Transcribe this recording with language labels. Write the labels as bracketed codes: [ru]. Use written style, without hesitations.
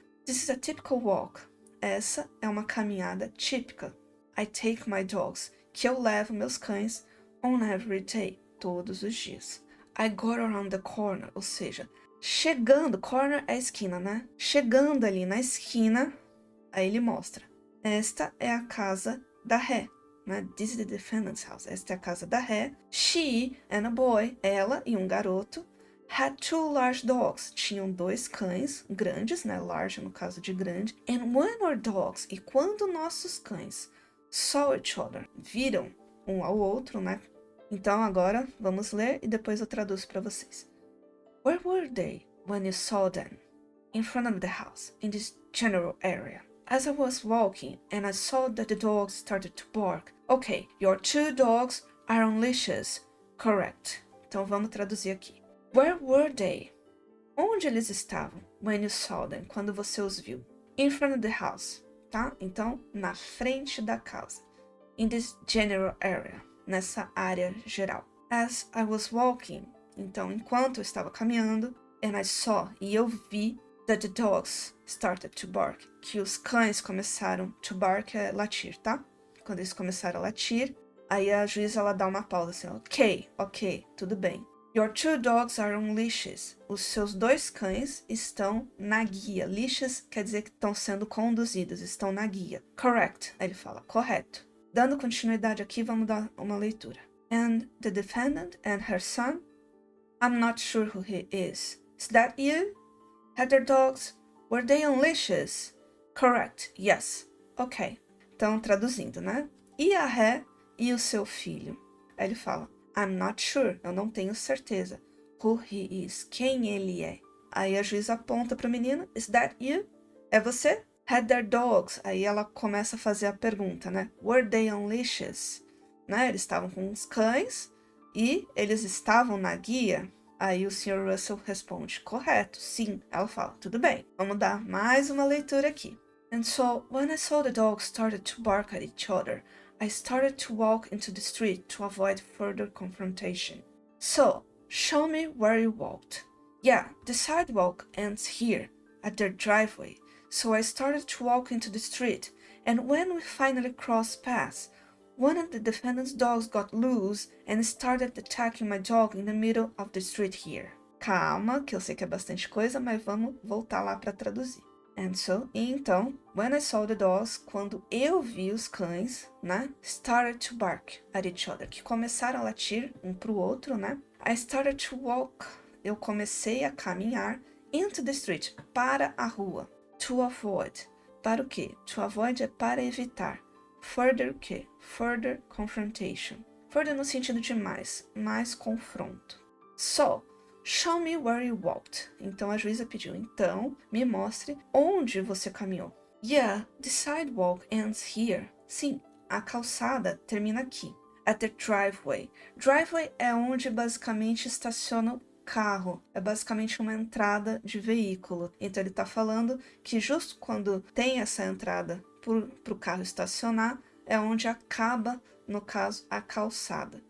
[en] This is a typical walk, [pt] essa é uma caminhada típica. [en] I take my dogs, [pt] que eu levo meus cães, [en] on every day, [pt] todos os dias. [en] I got around the corner, [pt] ou seja, chegando, corner é a esquina, né? Chegando ali na esquina, aí ele mostra. Esta é a casa da ré, né? [en] This is the defendant's house. [pt] Esta é a casa da ré. [en] She and a boy, [pt] ela e um garoto, [en] had 2 large dogs. [pt] Tinham 2 cães grandes, né? Large no caso de grande. [en] And when our dogs, [pt] e quando nossos cães [en] saw each other, [pt] viram um ao outro, né? Então agora vamos ler e depois eu traduzo para vocês. [en] Where were they when you saw them? In front of the house, in this general area. As I was walking and I saw that the dogs started to bark. Okay, your 2 dogs are on leashes. Correct. [pt] Então vamos traduzir aqui. [en] Where were they? [pt] Onde eles estavam? [en] When you saw them, [pt] quando você os viu. [en] In front of the house, [pt] tá? Então, na frente da casa. [en] In this general area, [pt] nessa área geral. [en] As I was walking, [pt] então, enquanto eu estava caminhando, [en] and I saw, [pt] e eu vi, [en] that the dogs started to bark, [pt] que os cães começaram, [en] to bark [pt] é latir, tá? Quando eles começaram a latir, aí a juíza, ela dá uma pausa, assim, [en] ok, [pt] tudo bem. [en] Your 2 dogs are on leashes. [pt] Os seus 2 cães estão na guia. [en] Leashes [pt] quer dizer que estão sendo conduzidos, estão na guia. Correct, aí ele fala, correto. Dando continuidade aqui, vamos dar uma leitura. [en] And the defendant and her son, I'm not sure who he is. Is that you? Had their dogs? Were they on leashes? Correct, yes. Ok. [pt] Então, traduzindo, né? E a ré e o seu filho? Aí ele fala, [en] I'm not sure, [pt] eu não tenho certeza. [en] Who he is, [pt] quem ele é. Aí a juíza aponta para o menino, [en] is that you? [pt] É você? [en] Had their dogs? [pt] Aí ela começa a fazer a pergunta, né? [en] Were they on leashes? [pt] Né? Eles estavam com os cães e eles estavam na guia. Aí o Sr. Russell responde, correto, sim. Ela fala, tudo bem, vamos dar mais uma leitura aqui. [en] And so, when I saw the dogs started to bark at each other, I started to walk into the street to avoid further confrontation. So, show me where you walked. Yeah, the sidewalk ends here, at their driveway. So I started to walk into the street, and when we finally crossed paths, one of the defendant's dogs got loose and started attacking my dog in the middle of the street here. [pt] Calma, que eu sei que é bastante coisa, mas vamos voltar lá para traduzir. [en] And so, [pt] e então, [en] when I saw the dogs, [pt] quando eu vi os cães, né, [en] started to bark at each other, [pt] que começaram a latir um pro outro, né? [en] I started to walk, [pt] eu comecei a caminhar [en] into the street, [pt] para a rua, [en] to avoid. [pt] Para o quê? [en] To avoid [pt] é para evitar. [en] Further [pt] o quê? [en] Further confrontation. Further [pt] no sentido de mais confronto. [en] So, show me where you walked. [pt] Então a juíza pediu, então, me mostre onde você caminhou. [en] Yeah, the sidewalk ends here. [pt] Sim, a calçada termina aqui. [en] At the driveway. Driveway [pt] é onde basicamente estaciona o carro. É basicamente uma entrada de veículo. Então ele está falando que justo quando tem essa entrada para o carro estacionar, é onde acaba, no caso, a calçada.